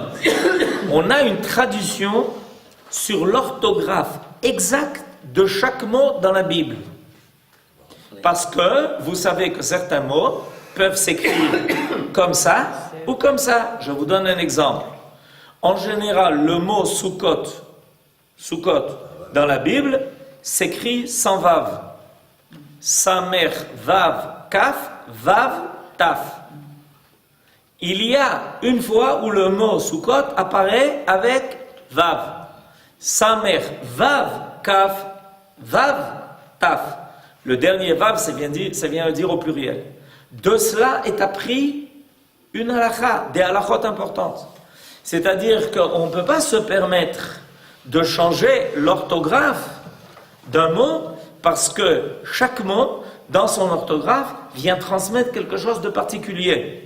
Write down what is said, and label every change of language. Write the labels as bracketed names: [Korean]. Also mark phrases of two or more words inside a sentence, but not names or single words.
[French] On a une traduction sur l'orthographe exacte de chaque mot dans la Bible. Parce que vous savez que certains mots peuvent s'écrire comme ça ou comme ça. Je vous donne un exemple. En général, le mot Sukkot dans la Bible s'écrit sans vav. [Hebrew] סמך, ואו, כף, ואו, taf. [French] Il y a une fois où le mot Sukkot apparaît avec vav. [Hebrew] סמך, ואו, כף, ואו, taf. [French] Le dernier vav, ça vient dire au pluriel. De cela est appris une halakha, des halakhot importantes. C'est-à-dire qu'on ne peut pas se permettre de changer l'orthographe d'un mot parce que chaque mot, dans son orthographe, vient transmettre quelque chose de particulier.